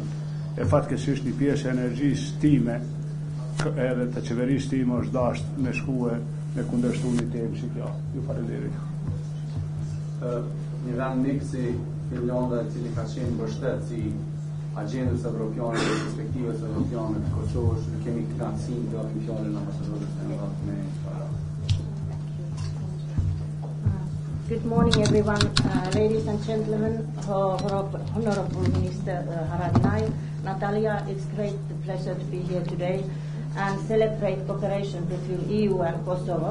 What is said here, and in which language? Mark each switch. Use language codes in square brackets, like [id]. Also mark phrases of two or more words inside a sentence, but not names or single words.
[sq] E fatkeqësisht një pjesë e energjisë time edhe të qeverisë time është dashur me shkue me kundërshtu një temë si kjo. Ju falenderoj. një vend mik si Finlanda, i cili ka qenë mbështet si agjendës evropiane dhe perspektivës evropiane të Kosovës, ne kemi kënaqësinë të japim fjalën ambasadorës me [en] Good morning, everyone, ladies and gentlemen, Honorable Minister Haradinaj, Natalia. It's great pleasure to be here today and celebrate cooperation between EU and Kosovo.